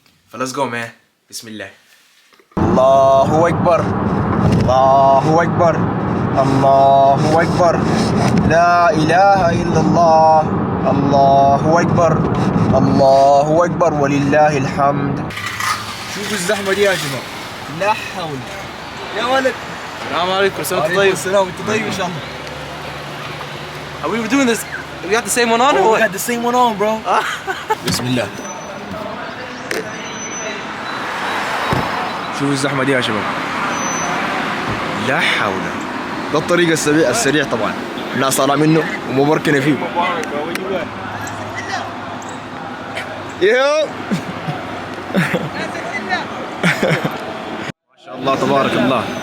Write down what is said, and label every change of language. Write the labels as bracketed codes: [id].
[en] فليتس go man. [ar] بسم الله. الله اكبر، الله اكبر، الله اكبر، لا اله الا الله، الله اكبر، الله اكبر ولله الحمد. شوفوا الزحمه دي يا شباب، لا حول. يا ولد السلام عليكم. السلام طيب. السلام، انت طيب ان شاء الله. [en] Are we doing this? We got the same one on or what? We got the same one on bro. [ar] بسم الله. شوفوا الزحمه دي يا شباب، لا حول. ده الطريق السريع طبعا، الناس طالعه منه ومبركنه فيه. يو ما شاء الله تبارك الله.